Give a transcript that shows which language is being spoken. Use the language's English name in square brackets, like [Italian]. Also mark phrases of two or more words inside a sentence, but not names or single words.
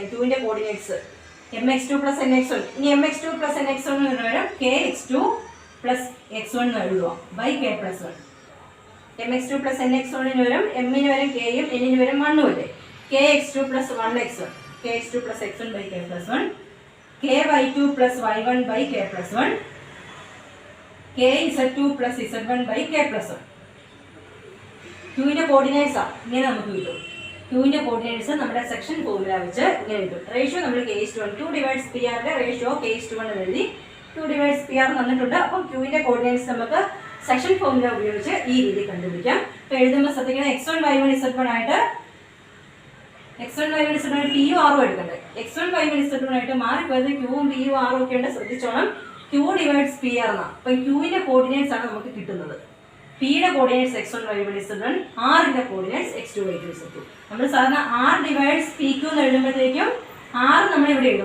[Malayalam] Qന്റെ കോർഡിനേറ്റ്സ് mx2 + nx1. ഇനി mx2 + nx1 എന്ന് പറയുമ്പോൾ kx2 + x1 എന്ന് എഴുതുക [English] by k + 1. [Malayalam] mx2 + nx1 ന് വരും m ന് വരും k യും n ന് വരും 1 ഉം അല്ലേ. [English] kx2 + 1x1. kx2 + x1 by k + 1. ky2 + y1 by k + 1. kz2 + z1 by k + 1. [Malayalam] Qന്റെ കോർഡിനേറ്റ്സ് ഇങ്ങനെ നമുക്ക് കിട്ടും. Qന്റെ കോർഡിനേറ്റ്സ് നമ്മുടെ [English] section formula [Malayalam] വെച്ച് ഇങ്ങനെ കിട്ടും. റേഷ്യോ നമ്മൾ K:1 Q [English] divides P [Malayalam] ആറിന്റെ റേഷ്യോ K:1 എന്ന് എഴുതി. Q [English] divides P R [Malayalam] തന്നിട്ടുണ്ട്. അപ്പോൾ Qന്റെ കോർഡിനേറ്റ്സ് നമുക്ക് [English] section formula [Malayalam] ഉപയോഗിച്ച് ഈ രീതി കണ്ടുപിടിക്കാം. അപ്പോൾ എഴുതുമ്പോൾ ശ്രദ്ധിക്കണം x1 y1 z1 ആയിട്ട് x1 y1 z1 ആയിട്ട് p യും r ഉം എടുക്കണ്ടേ. x1 y1 z1 ആയിട്ട് മാറിപ്പോയത് q ഉം p യും r ഉം ഒക്കെ ഉണ്ട്. ശ്രദ്ധിച്ചോണം. Q [English] divides P R [Malayalam] എന്നാണ്. അപ്പം Qന്റെ കോർഡിനേറ്റ്സ് ആണ് നമുക്ക് കിട്ടുന്നത്. പിയുടെ കോർഡിനേറ്റ്സ് x1 y1 z1, ആറിന്റെ കോർഡിനേറ്റ്സ് x2 y2 z2. നമ്മൾ സാധാരണ r [English] divides P Q [Malayalam] എന്ന് എഴുതുമ്പോഴത്തേക്കും r നമ്മൾ ഇവിടെ എഴുതും.